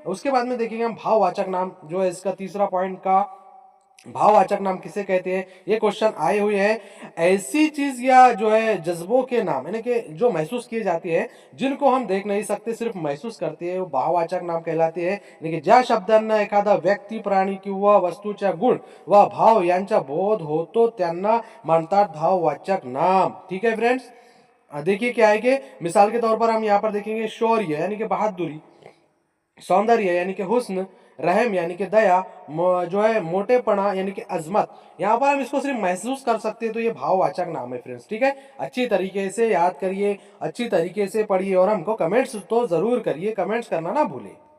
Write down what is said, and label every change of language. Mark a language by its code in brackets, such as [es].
[hi] उसके बाद में देखेंगे हम भाववाचक नाम, जो है इसका तीसरा पॉइंट का, भाववाचक नाम किसे कहते हैं, ये क्वेश्चन आए हुए हैं। ऐसी चीज या जो है जज्बों के नाम यानी कि जो महसूस किए जाते हैं, जिनको हम देख नहीं सकते, सिर्फ महसूस करते हैं, वो भाववाचक नाम कहलाते हैं। [mr] यानी ज्या शब्दांना एखादा व्यक्ती, प्राणी किंवा वस्तूच्या गुण व भाव यांचा बोध होतो त्यांना म्हणतात भाववाचक नाम, [hi] ठीक है फ्रेंड्स। देखिए क्या है कि मिसाल के तौर पर हम यहाँ पर देखेंगे शौर्य यानी कि बहादुरी, सौंदर्य यानी कि हुस्न, रहम यानी कि दया, जो है मोटेपना यानी कि अजमत, यहाँ पर हम इसको सिर्फ महसूस कर सकते हैं। तो ये भाववाचक नाम है फ्रेंड्स, ठीक है। अच्छी तरीके से याद करिए, अच्छी तरीके से पढ़िए और हमको कमेंट्स तो जरूर करिए, कमेंट्स करना ना भूलिए।